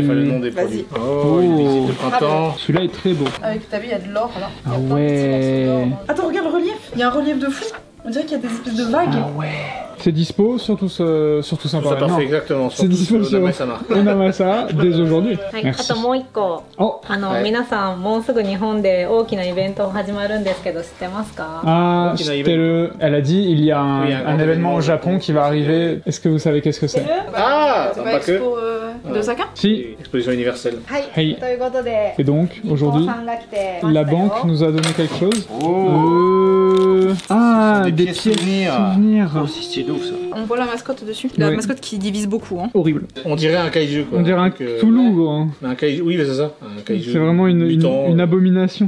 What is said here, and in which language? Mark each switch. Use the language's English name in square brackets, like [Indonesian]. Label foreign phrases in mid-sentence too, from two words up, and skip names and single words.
[French] Le nom des produits. Oh, une visite de printemps. Celui-là est très beau. Avec, t'as vu, il y a de l'or là. Il y a Ah plein de petits morceaux ouais. d'or. Attends, regarde le relief. Il y a un relief de fou. On dirait qu'il y a des espèces de vagues. Ah ouais. C'est dispo sur tout ça parfait, exactement. C'est dispo sur Onamasa dès aujourd'hui. [Japanese] はい、あ [French] Merci. [Japanese] ともう一個、はい皆さんもうすぐ日本で大きなイベント始まるんですけど知ってますか？ [French] Ah, c'était le... Elle a dit il y a un événement au Japon qui va arriver. Est-ce que vous savez qu'est-ce que c'est? Ah, C'est pas Expo de Osaka? Si. Exposition universelle. [Japanese] はい、 Hey. ということで [French] Et donc, aujourd'hui, [Japanese] さんが来て [French] la banque nous a donné quelque chose. Ah, des pièces souvenirs. Oh, c'est stylé ouf ça. On voit la mascotte dessus. La Ouais. mascotte qui divise beaucoup. Hein. Horrible. On dirait un kaiju quoi. On dirait un Cthulhu, gros, hein. Un kaiju, oui, c'est ça. Un kaiju. C'est vraiment une abomination.